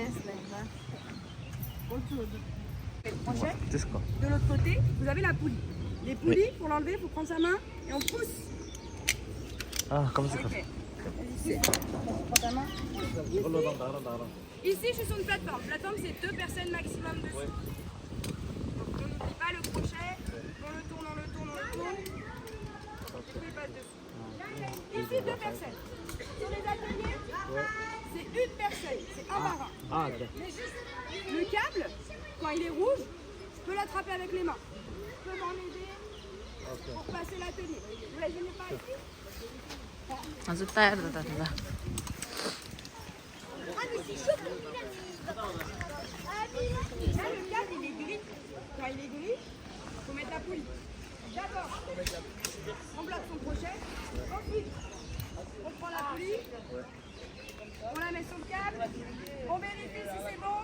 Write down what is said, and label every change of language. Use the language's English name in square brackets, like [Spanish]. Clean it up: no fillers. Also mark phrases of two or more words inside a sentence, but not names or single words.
[French] De l'autre côté, vous avez la poulie. Les poulies, pour l'enlever, il faut prendre sa main et on pousse. [Korean] 아 깜짝이야. [French] Ok. Vas-y, prends ta main. Ici, je suis sur une plateforme. Plateforme, c'est 2 personnes maximum dessus. Donc, on n'oublie pas le crochet. On le tourne, on le tourne, on le tourne. Et puis, il passe dessus. Ici, 2 personnes. Sur les ateliers, c'est une personne. C'est un par un. [Korean] 아, 네. [French] Le câble, quand il est rouge, je peux l'attraper avec les mains. Je peux m'en aider pour passer l'atelier. Vous la gênez pas ici? [Korean] 아주 따뜻하다. [French] Là, le câble, il est gris. Quand il est gris, il faut mettre la poulie. D'abord, on bloque son crochet. Ensuite, on prend la poulie. On la met sur le câble. On vérifie si c'est bon.